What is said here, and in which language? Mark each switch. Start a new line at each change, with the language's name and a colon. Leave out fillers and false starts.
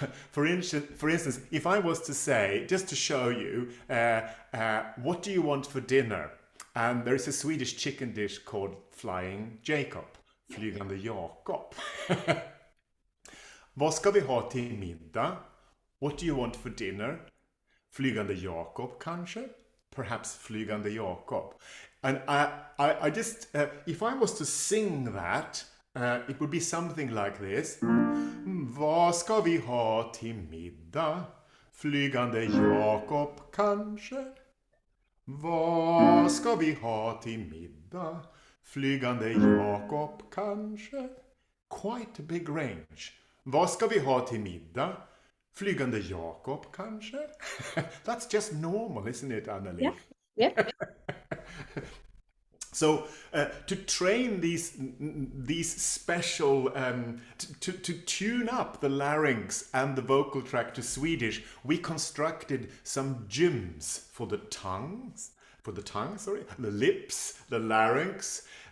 English: For instance, if I was to say, just to show you, what do you want for dinner? And there is a Swedish chicken dish called Flying Jacob, Flygande Jakob.
Swedish: Vad ska vi ha till middag?
English: What do you want for dinner?
Swedish: Flygande Jakob, kanske?
English: Perhaps Flygande Jakob. And I just, if I was to sing that, it would be something like this.
Swedish: Vad ska vi ha till middag? Flygande Jakob, kanske? Vad ska vi ha till middag? Flygande Jakob, kanske?
English: Quite a big range.
Swedish: Vad ska vi ha till middag? Flygande Jakob, kanske?
English: That's just normal, isn't it, Anneli? Yeah. So to train these special, to tune up the larynx and the vocal tract to Swedish, we constructed some gyms for the the lips, the larynx.